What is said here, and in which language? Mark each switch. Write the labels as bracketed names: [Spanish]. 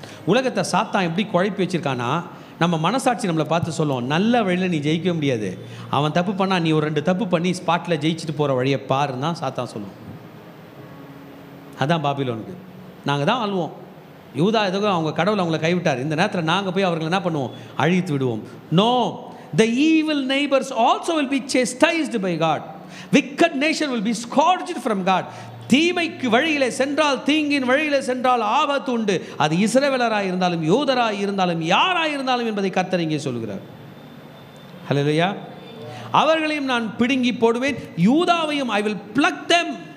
[Tamil] உலகத்தை சாத்தான் எப்படி குழப்பி வச்சுருக்கானா, நம்ம மனசாட்சி நம்மளை பார்த்து சொல்லுவோம், நல்ல வழியில் நீ ஜெயிக்க முடியாது, அவன் தப்பு பண்ணால் நீ ஒரு 2 தப்பு பண்ணி ஸ்பாட்டில் ஜெயிச்சுட்டு போகிற வழியை பாருன்னு தான் சாத்தான் சொல்லுவோம். அதான் பாபிலோனுக்கு. நாங்கள் தான் ஆளுவோம், யூதா ஏதோ அவங்க கடவுள் அவங்கள கைவிட்டார், இந்த நேரத்தில் நாங்கள் போய் அவர்களை என்ன பண்ணுவோம், அழித்து விடுவோம். [English] No, the evil neighbors also will be chastised by God. Wicked nation will be scourged from God. [Tamil] தீமைக்கு வழியிலே சென்றால், தீங்கின் வழியிலே சென்றால் ஆபத்து உண்டு. அது இஸ்ரவேலராய் இருந்தாலும் யூதராய் இருந்தாலும் யாராய் இருந்தாலும் என்பதை கர்த்தர் இங்கே சொல்கிறார். ஹல்லேலூயா. அவர்களையும் நான் பிடுங்கி போடுவேன், யூதாவையும் [English] I will pluck them.